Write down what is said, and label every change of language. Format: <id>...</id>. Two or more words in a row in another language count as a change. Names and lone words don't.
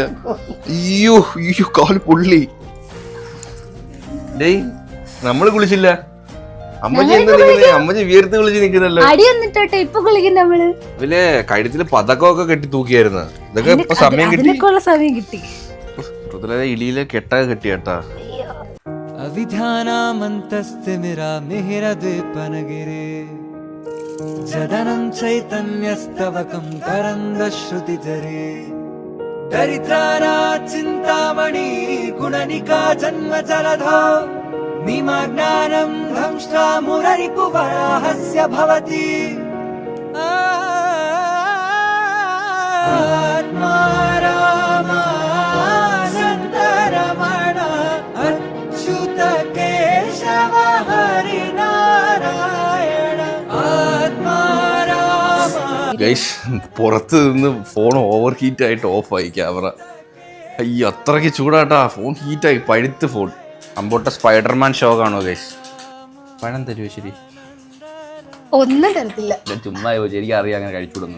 <ml>അയ്യോ അയ്യോ, കാല് പൊള്ളി. ഡേയ്, നമ്മള് കുളിച്ചില്ല. അമ്മച്ചി എന്താ നിൽക്കുന്നത്? അമ്മച്ചി വിയർത്ത് കുളിച്ച് നിൽക്കുന്നല്ലോ. ഇപ്പൊ കുളിക്കുന്ന നമ്മള് ഇതിലെ കഴുത്തില് പതക്കമൊക്കെ കെട്ടി തൂക്കിയായിരുന്നു. ഇതൊക്കെ ഇപ്പൊ സമയം കിട്ടി. ഇലിയിലെ കെട്ടൊക്കെ കെട്ടി കേട്ടാ.</ml> <sa>अविधानामन्तस्तिमिरामिहिरद्वीपनगिरे जदनं चैतन्यस्तवकं तरङ्गश्रुतिजरे दरिद्राना चिन्तामणि गुणनिका जन्मजलधो निमग्नानं धंष्ट्रा मुररिपुवराहस्य भवति आत्मा रामानन्दरमण अच्युत केशव हरिनारायण आत्मा राम.</sa> <ml>ഗൈസ്, പുറത്ത് നിന്ന് ഫോൺ</ml> <en>over heat</en> <ml>ആയിട്ട് ഓഫായി ക്യാമറ. അയ്യോ, അത്രയ്ക്ക് ചൂടാട്ടാ. ഫോൺ ഹീറ്റായി, പഴുത്ത് ഫോൺ. അമ്പോട്ട സ്പൈഡർമാൻ ഷോ കാണോ ഗൈസ്? പഴം തരുമോ? ശരി, ഒന്നും തരത്തില്ല. ചുമ്മാ എനിക്ക് അറിയാം അങ്ങനെ കഴിച്ചുവിടുന്നു.</ml>